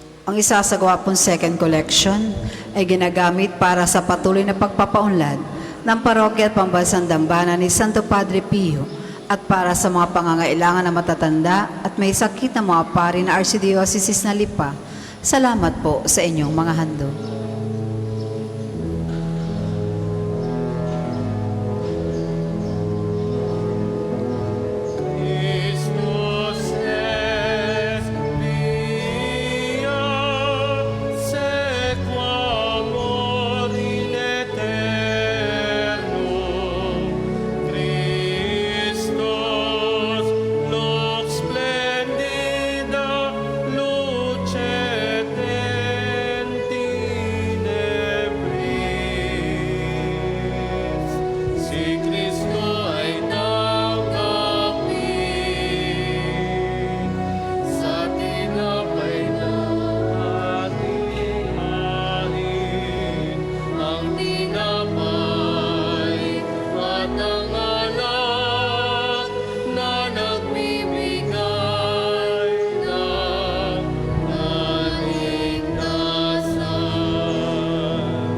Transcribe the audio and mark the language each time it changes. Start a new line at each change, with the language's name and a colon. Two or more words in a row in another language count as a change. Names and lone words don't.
Filipino: Ang isasagawa pong
English: second collection
Filipino: ay ginagamit para sa patuloy na pagpapaunlad ng parokya at pambansang dambana ni Santo Padre Pio at para sa mga pangangailangan na matatanda at may sakit na mga pari na Archdiocese na Lipa. Salamat po sa inyong mga handog.
Latin: Christus es via sequamur in aeternum. Christus lux splendida lucet in tenebris.
Filipino: Si Cristo ay tanggapin sa tinapay na ating hain, ang tinapay at ang alak na nagbibigay ng kaligtasan.